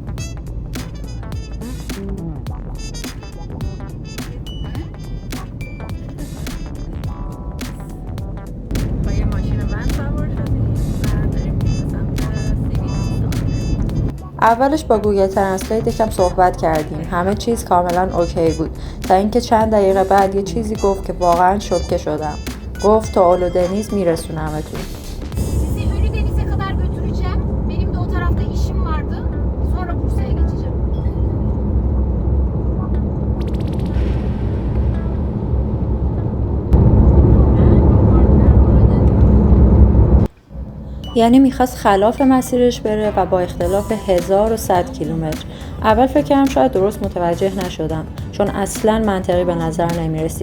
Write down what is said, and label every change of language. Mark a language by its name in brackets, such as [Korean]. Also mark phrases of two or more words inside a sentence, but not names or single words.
[Persian] اولش با گوگل ترنسلیت یکم صحبت کردیم. همه چیز کاملا اوکی بود تا اینکه چند دقیقه بعد یه چیزی gofت که واقعا شوکه شدم. گفت تا اولودنیز میرسونمتون. [Turkish] Sizi Ölüdeniz'e kadar götüreceğim. Benim de o tarafta işim vardı. Sonra Bursa'ya geçeceğim. [Persian] یعنی میخواست خلاف مسیرش بره و با اختلاف 1100 کیلومتر. اول فکر کردم شاید درست متوجه نشدم، چون اصلاً منطقی به نظر نمیرسید.